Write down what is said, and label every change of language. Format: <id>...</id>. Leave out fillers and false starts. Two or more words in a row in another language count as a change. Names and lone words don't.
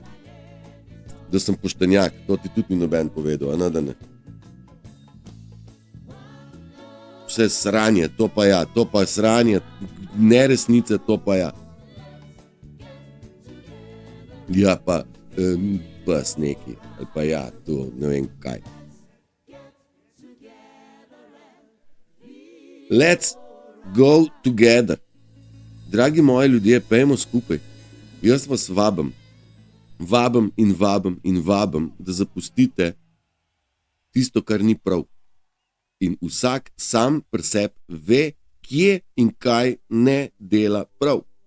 <sl>Da sem poštenjak, to ti tudi ni noben povedal, a ne, da ne. Vse sranje, to pa ja, to pa sranje, neresnice, to pa ja. Ja pa, pas neki, ali pa ja, to ne vem kaj.</sl> <en>Let's go together.</en> <sl>Dragi moji ljudje, pejmo skupaj. Jaz vas vabim in vabim in vabim, da zapustite tisto, kar ni prav. In vsak sam pri sebi ve, kje in kaj ne dela prav.</sl>